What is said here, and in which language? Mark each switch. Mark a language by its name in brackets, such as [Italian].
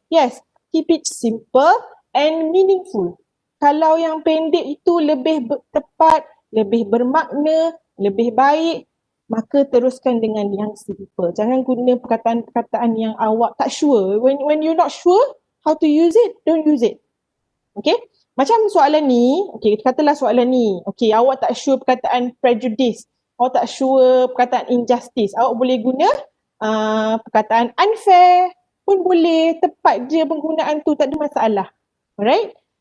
[English] Yes, keep it simple and meaningful. [Malay] Kalau yang pendek itu lebih tepat, lebih bermakna, lebih baik, maka teruskan dengan yang simple. Jangan guna perkataan-perkataan yang awak tak sure. [English] When you're not sure how to use it, don't use it. [Malay] Okay? Macam soalan ni, okay, katalah soalan ni, okay, awak tak sure perkataan prejudice, awak tak sure perkataan injustice, awak boleh guna perkataan unfair pun boleh, tepat je penggunaan tu, tak ada masalah. Alright?